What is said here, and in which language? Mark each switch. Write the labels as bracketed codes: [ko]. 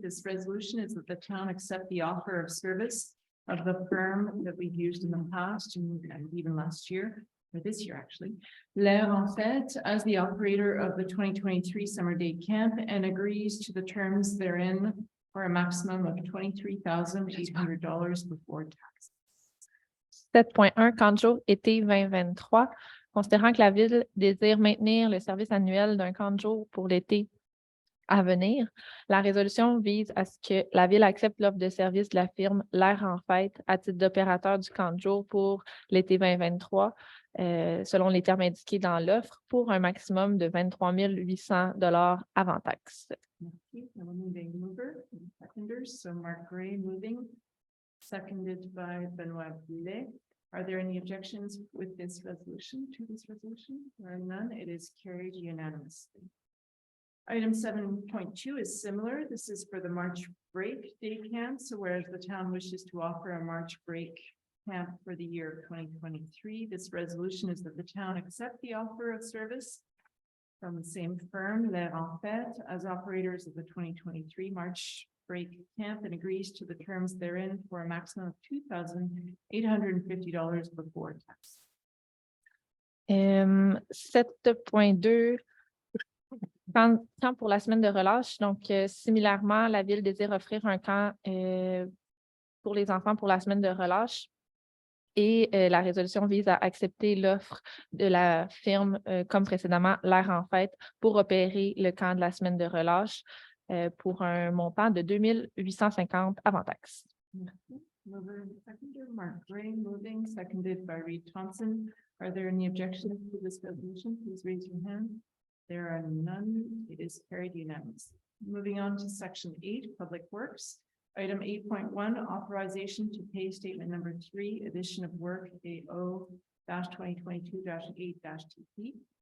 [en] This resolution is that the town accept the offer of service of the firm that we've used in the past and even last year, or this year actually, L'Air en Fête, as the operator of the 2023 summer day camp, and agrees to the terms therein for a maximum of $23,800 before tax. [fr] 7.1 camp de jour été 2023. Considérant que la Ville désire maintenir le service annuel d'un camp de jour pour l'été à venir, la résolution vise à ce que la Ville accepte l'offre de service de la firme L'Air en Fête à titre d'opérateur du camp de jour pour l'été 2023, selon les termes indiqués dans l'offre, pour un maximum de 23 800 $ avant taxe. Merci. [en] Now we're moving mover and seconders. So Mark Gray moving, seconded by Benoit Boulet. Are there any objections with this resolution, to this resolution? There are none. It is carried unanimously. Item 7.2 is similar. This is for the March break day camp. So whereas the town wishes to offer a March break camp for the year of 2023, this resolution is that the town accept the offer of service from the same firm, L'Air en Fête, as operators of the 2023 March break camp, and agrees to the terms therein for a maximum of $2,850 before tax. [fr] 7.2, camp pour la semaine de relâche. Donc, similairement, la Ville désire offrir un camp pour les enfants pour la semaine de relâche. Et la résolution vise à accepter l'offre de la firme, comme précédemment, L'Air en Fête, pour opérer le camp de la semaine de relâche pour un montant de 2 850 avant taxe. [en] Mover and seconder, Mark Gray moving, seconded by Reed Thompson. Are there any objections to this resolution? Please raise your hand. There are none. It is carried unanimously. Moving on to section 8, Public Works. Item 8.1, authorization to pay statement number 3, addition of work AO-2022-8-TP.